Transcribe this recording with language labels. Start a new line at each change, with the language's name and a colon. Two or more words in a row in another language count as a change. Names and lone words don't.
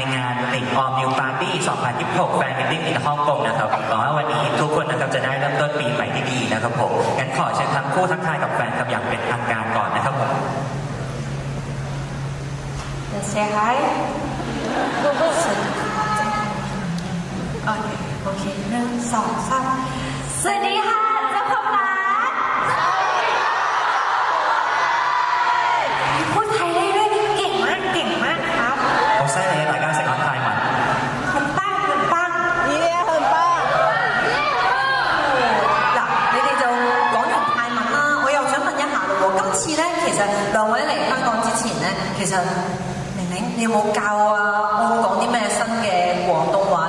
Thai: งานหลิงออมนิวปาร์ตี้2026แฟนมิตติ้งในฮ่องกงนะครับหวังว่าวันนี้ทุกคนนะครับจะได้เริ่มต้นปีใหม่ที่ดีนะครับผมงั้นขอเชิญทั้งคู่ทักทายกับแฟนครับอย่างเป็นทางการก่อนนะครับผม
English: Let's say hi
Thai: โอเค1 2 3สวัสดีค่ะเจ้าของร้านพูดไทยได้ด้วยนี่เก่งมากครับ
Cantonese: 好犀利啊！大家識講泰文。很棒你哋很棒嗱，你哋就講完泰文啦，我又想問一下咯喎，今次咧其實兩位嚟香港之前咧，其實玲玲你有冇教我講啲咩新嘅廣東話咧？